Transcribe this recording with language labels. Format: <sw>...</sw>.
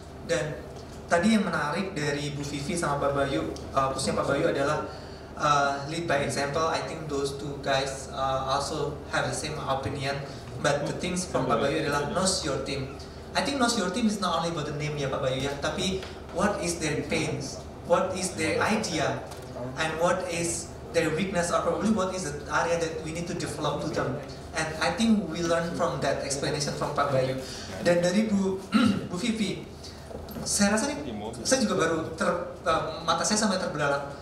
<id>Dan tadi yang menarik dari Bu Vivi sama Pak Bayu, khususnya Pak Bayu adalah lead by example.</id> <en>I think those two guys also have the same opinion. But the things from Pak Bayu adalah knows your team. I think knows your team is not only about the name</en> <id>ya Pak Bayu ya, tapi</id> <en>what is their pains, what is their idea. and what is their weakness, or probably what is the area that we need to develop to them. And I think we learn from that explanation from Pak Bayu.</en> <id>Dan dari Bu Vivi, saya rasa nih, saya juga baru mata saya sampai terbelalak.</id>